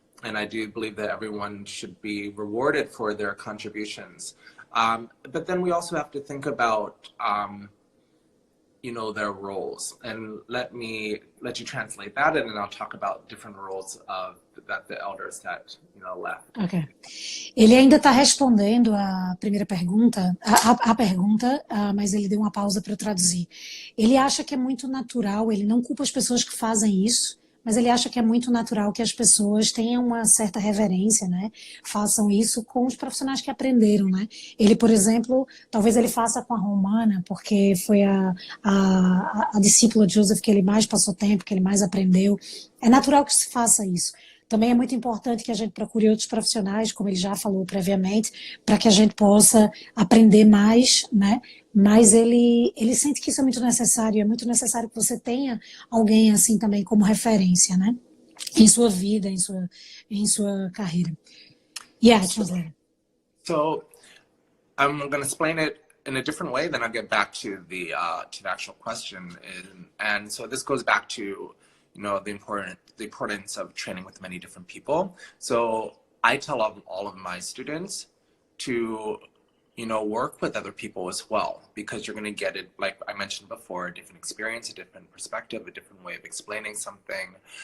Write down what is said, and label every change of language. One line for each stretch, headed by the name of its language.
English: And I do believe that everyone should be rewarded for their contributions. But then we also have to think about, their roles. And let you translate that, and then I'll talk about different roles of the elders that, left. Ok.
Portuguese: Ele ainda está respondendo a primeira pergunta, a pergunta, mas ele deu uma pausa para eu traduzir. Ele acha que é muito natural, ele não culpa as pessoas que fazem isso, mas ele acha que é muito natural que as pessoas tenham uma certa reverência, né? Façam isso com os profissionais que aprenderam, né? Ele, por exemplo, talvez ele faça com a Romana, porque foi a discípula de Joseph que ele mais passou tempo, que ele mais aprendeu. É natural que se faça isso. Também é muito importante que a gente procure outros profissionais, como ele já falou previamente, para que a gente possa aprender mais, né? Mas ele sente que isso é muito necessário que você tenha alguém assim também como referência, né? Em sua vida, em sua carreira.
English: Yeah, translator. So, I'm going to explain it in a different way, then I'll get back to the actual question. And so this goes back to, the importance of training with many different people. So I tell all of my students to, work with other people as well, because you're going to get it, like I mentioned before, a different experience, a different perspective, a different way of explaining something.